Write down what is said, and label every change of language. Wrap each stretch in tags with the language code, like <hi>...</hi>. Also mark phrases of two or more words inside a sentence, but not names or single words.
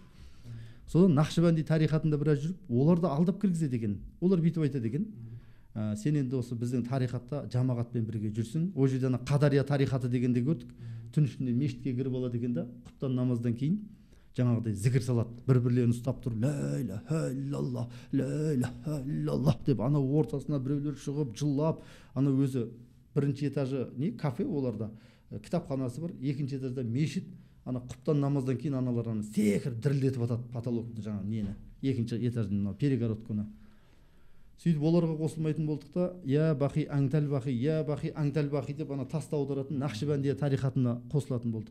<kk>Содан Нақшбанди тарихатында біраз жүріп, оларды алдап кіргізеді екен. Олар бүйтіп айтады екен. Сен енді осы біздің тарихатта жамағатпен бірге жүрсің. Ол жерде Қадария тарихаты дегенде көрдік. Түн ішінде мешітке кіріп алады екен да, құптан намаздан кейін жаңағыдай зікір салады. Бір-бірлерін ұстап тұрып,</kk> <ar>لا إله إلا الله، لا إله إلا الله</ar> <kk>деп, анау ортасына біреулер шығып, жылап, анау өзі бірінші этажы кафе оларда, кітапханасы бар, екінші этажда мешіт, ана құптан намаздан кейін аналар секіріп дірілдетіп атады потолокты жаңағы нені, екінші этаждың перегородканы. Сөйтіп оларға қосылмайтын болдық та,</kk> <ar>يا باقي أنت الباقي</ar> <kk>деп ана таста аударатын Нақшбандия тарихатына қосылатын болдық.</kk>